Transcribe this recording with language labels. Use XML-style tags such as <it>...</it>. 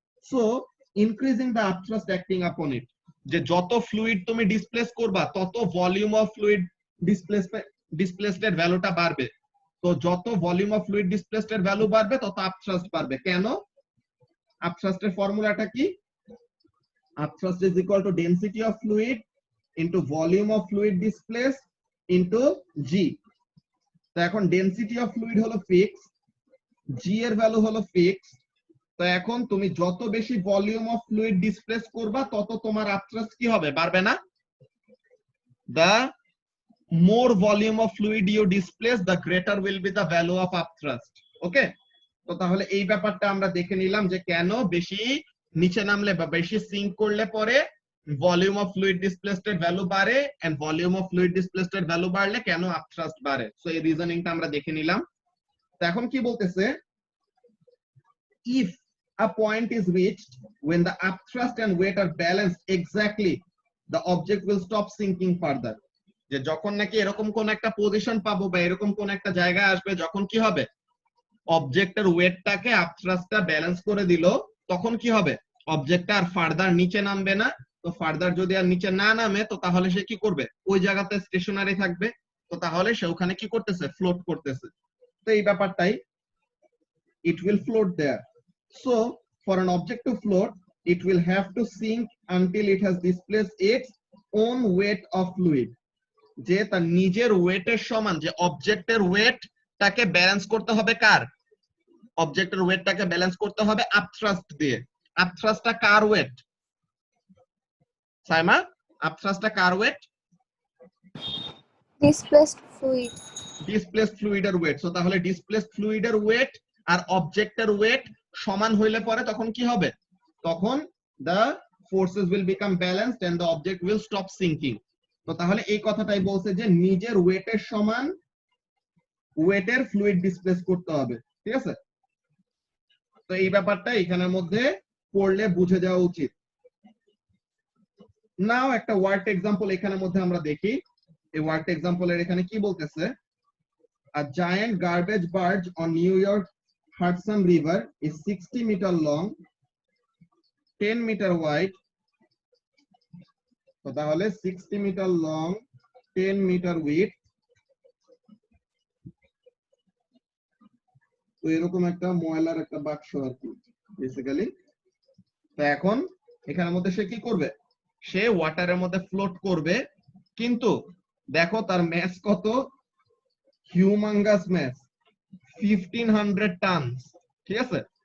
<en>so increasing the upthrust acting upon it,</en> <bn>যে যত fluid তুমি ডিসপ্লেস করবা তত ভলিউম অফ ফ্লুইড ডিসপ্লেসড এর ভ্যালুটা বাড়বে। তো যত ভলিউম অফ ফ্লুইড ডিসপ্লেসড এর ভ্যালু বাড়বে তত আপথ্রাস্ট বাড়বে। কেন? আপথ্রাস্টের ফর্মুলাটা কি?</bn> <en>upthrust is equal to density of fluid into volume of fluid displaced into g.</en> <bn>তো এখন ডেনসিটি অফ ফ্লুইড হলো ফিক্স, g এর ভ্যালু হলো ফিক্স। তো এখন তুমি যত বেশি ভলিউম অফ ফ্লুইড ডিসপ্লেস করবা তত তোমার আপথ্রাস্ট কি হবে? বাড়বে না?</bn> <en>the more volume of fluid you displace, the greater will be the value of upthrust.</en> <bn>ওকে, তো তাহলে এই ব্যাপারটা আমরা দেখে নিলাম যে কেন বেশি নিচে নামলে বা বেশি সিঙ্ক করলে পরে ভলিউম অফ ফ্লুইড ডিসপ্লেসড এর ভ্যালু বাড়ে, and volume of fluid displaced এর ভ্যালু বাড়লে কেন আপথ্রাস্ট বাড়ে। সো এই রিজনিংটা আমরা দেখে নিলাম। তো এখন কি বলতেছে?</bn> <en>if a point is reached when the upthrust and weight are balanced exactly, the object will stop sinking further.</en> <bn>যে যখন নাকি এরকম কোন একটা পজিশন পাবো বা এরকম কোন একটা জায়গায় আসবে যখন কি হবে? অবজেক্টের ওয়েটটাকে আপথ্রাস্টটা ব্যালেন্স করে দিল, তখন কি হবে? অবজেক্টটা আর ফার্দার নিচে নামবে না। তো ফার্দার যদি আর নিচে না নামে তো তাহলে সে কি করবে? ওই জায়গাতে স্টেশনারি থাকবে। তো তাহলে সে ওখানে কি করতেছে? ফ্লোট করতেছে। তো এই ব্যাপারটাই,</bn> <en>it will float there. So for an object to float, it will have to sink until it has displaced its own weight of fluid.</en> <bn>যে তার নিজের ওয়েটের সমান, যে অবজেক্টের ওয়েটটাকে ব্যালেন্স করতে হবে কার? অবজেক্টের ওয়েটটাকে ব্যালেন্স করতে হবে আপথ্রাস্ট দিয়ে। আপথ্রাস্টটা কার ওয়েট? সাইমা, আপথ্রাস্টটা কার wait?</bn> <en>displaced fluid.</en> <bn>Displaced ফ্লুইডের wait. So তাহলে ডিসপ্লেসড ফ্লুইডের ওয়েট আর অবজেক্টের ওয়েট সমান হইলে পরে তখন কি হবে?</bn> <en>তখন the forces will become balanced and the object will stop sinking.</en> <bn>তো তাহলে এই কথাটাই বলছে যে নিজের ওয়েটের সমান ওয়েটের ফ্লুইড ডিসপ্লেস করতে হবে। ঠিক আছে? তো এই ব্যাপারটা এখানের মধ্যে পড়লে বুঝে যাওয়া উচিত। নাও একটা ওয়ার্ড এক্সাম্পল এখানের মধ্যে আমরা দেখি। এই ওয়ার্ড এক্সাম্পলের এখানে কি বলতেছে?</bn> <en>A giant garbage barge on New York Hudson River is 60 meter long, 10 meter wide. তো তাহলে 60 meter long, 10 meter width.</en> <bn>তো এরকম একটা ময়লার একটা বাক্স আর কি বেসিক্যালি। তো এখন এখানের মধ্যে সে কি করবে? সে ওয়াটারের মধ্যে ফ্লোট করবে, কিন্তু দেখো তার ম্যাস কত? Humongous mass, 1500 tonnes. ঠিক আছে?</bn>